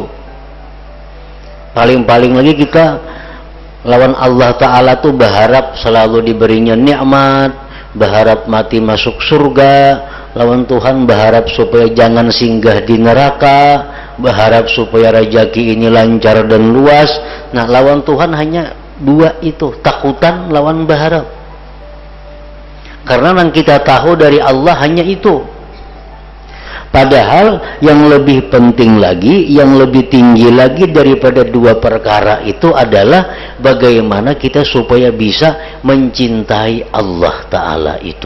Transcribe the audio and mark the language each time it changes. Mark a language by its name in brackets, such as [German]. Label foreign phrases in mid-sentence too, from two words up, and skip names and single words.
[Indonesian] Paling-paling lagi kita lawan [Arabic] الله تعالى [Indonesian] tuh berharap selalu diberinya nikmat, berharap mati masuk surga. Lawan Tuhan berharap supaya jangan singgah di neraka, berharap supaya rezeki ini lancar dan luas. Nah lawan Tuhan hanya dua itu, takutan lawan berharap. Karena yang kita tahu dari Allah hanya itu. Padahal yang lebih penting lagi, yang lebih tinggi lagi daripada dua perkara itu adalah bagaimana kita supaya bisa mencintai [Arabic] الله تعالى [Indonesian] itu.